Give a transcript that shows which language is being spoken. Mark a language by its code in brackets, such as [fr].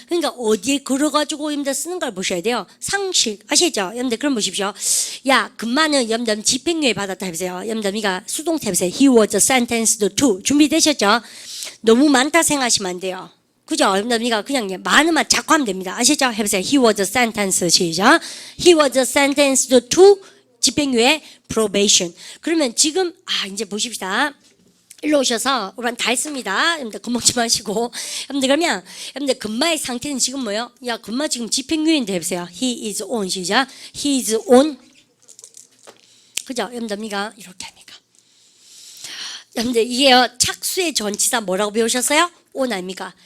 [ko] 그러니까 어디에 걸어가지고 여러분들 쓰는 걸 보셔야 돼요. 상식 아시죠? 여러분들 그럼 보십시오. 야, 금마는 여러분들 집행유예 받았다 해보세요. 여러분들 이가 수동태 해보세요. [en] He was sentenced to. 준비되셨죠? [ko] 너무 많다 생각하시면 안 돼요. 그죠? 여러분들 그냥 많으면 자꾸 하면 됩니다. 아시죠? 해보세요. [en] He was sentenced. [ko] 시작. [en] He was sentenced to 집행유예 probation. [ko] 그러면 지금 이제 보십시다. 일로 오셔서 우리 다 했습니다. 여러분들 겁먹지 마시고. 여러분들 그러면 여러분들 금마의 상태는 지금 뭐예요? 야, 금마 지금 집행유예인데 해보세요. [en] He is on. 시작. He is on. 그죠? [ko] 여러분들 이렇게 합니까? 여러분들 이게요, 착수의 전치사 뭐라고 배우셨어요? on 아닙니까?